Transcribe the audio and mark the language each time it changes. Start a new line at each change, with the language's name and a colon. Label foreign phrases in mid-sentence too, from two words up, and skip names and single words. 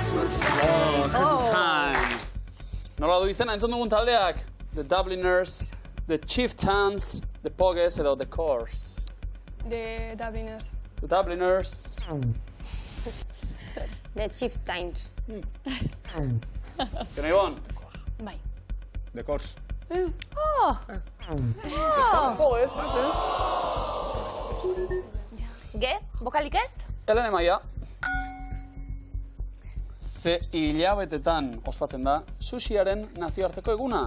English: Oh, Christmas time.
Basque: Nola du izena entzun dugun taldeak? The Dubliners, The Chieftains, The Pogues edo The Coors. The Dubliners. The Dubliners. The Chieftains. Jon Ibon? Bai. The Coors. Pogues, Ge, bokalik ez? Elene Maia. Ze hilabetetan ospatzen da sushiaren nazioarteko eguna.